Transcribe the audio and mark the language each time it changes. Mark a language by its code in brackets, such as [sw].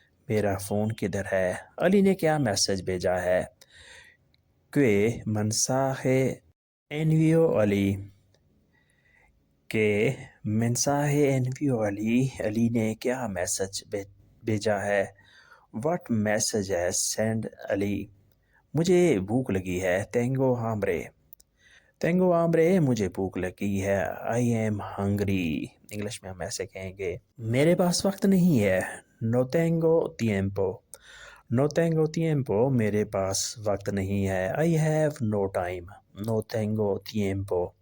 [hi] मेरा फ़ोन किधर है? अली ने क्या मैसेज भेजा है? [es] ¿Qué mensaje envió Ali? ¿Qué mensaje envió Ali? [hi] Ali ने क्या मैसेज भेजा है? [en] What message has sent Ali? [hi] मुझे भूख लगी है। [es] Tengo hambre। Tengo hambre [hi] मुझे भूख लगी है। [en] I am hungry। [hi] इंग्लिश में हम ऐसे कहेंगे। मेरे पास वक्त नहीं है। [es] No tengo tiempo। No tengo tiempo [hi] मेरे पास वक्त नहीं है। [en] I have no time। [es] No tengo tiempo।